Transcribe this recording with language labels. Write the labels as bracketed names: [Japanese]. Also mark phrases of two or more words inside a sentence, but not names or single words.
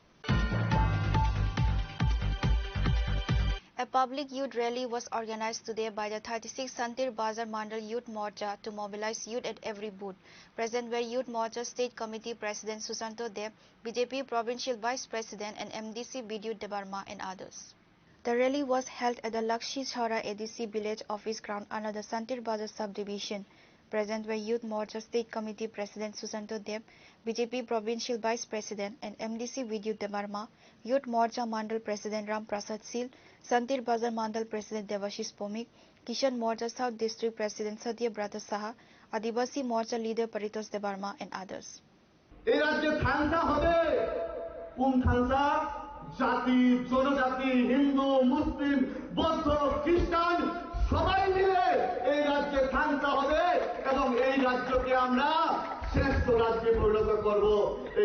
[English] A public youth rally was organized today by the 36 Santir Bazar Mandal Youth Morcha to mobilize youth at every booth. Present were Youth Morcha State Committee President Susanto Dev, BJP Provincial Vice President and MDC Bidyut Debarma and others. The rally was held at the Lakshi Chhara ADC Village Office Ground under the Santir Bazar Subdivision. Present were Youth Morcha State Committee President Susanto Deb, BJP Provincial Vice President and MDC Vidyut Debarma, Youth Morcha Mandal President Ram Prasad Sil, Santir Bazar Mandal President Devashish Pomik, Kishan Morcha South District President Satya Brata Saha, Adivasi Morcha Leader Paritos Debarma and others. [Bangla] এই রাজ্যে থানসা হবে কোন থানসা জাতি জনজাতি হিন্দু মুসলিম বৌদ্ধ খ্রিস্টান সবাই মিলে এই রাজ্যে থানসা হবে এবং এই রাজ্যকে আমরা শ্রেষ্ঠ রাজ্যে পরিণত করব এই